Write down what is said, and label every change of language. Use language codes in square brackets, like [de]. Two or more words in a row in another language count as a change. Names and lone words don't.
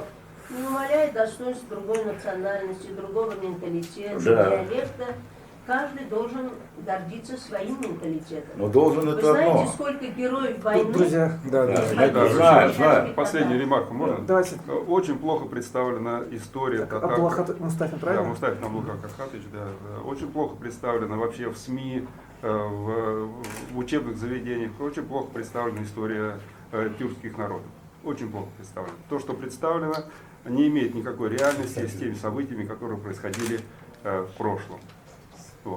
[ru] Не умаляет достоинств другой национальности, другого менталитета, да. диалекта. Каждый должен гордиться своим менталитетом. Но должен Вы это знаете, одно. сколько героев войны... Друзья, знаю. Последнюю ремарку можно? Давайте. Очень плохо представлена история татар. Абдулахат Мустафин, правильно? Да, Мустафин Абдулахат Ахатович, да. Очень плохо представлена вообще в СМИ, в учебных заведениях. Очень плохо представлена история тюркских народов. Очень плохо представлена. То, что представлено, не имеет никакой реальности с теми событиями, которые происходили в прошлом. Вот.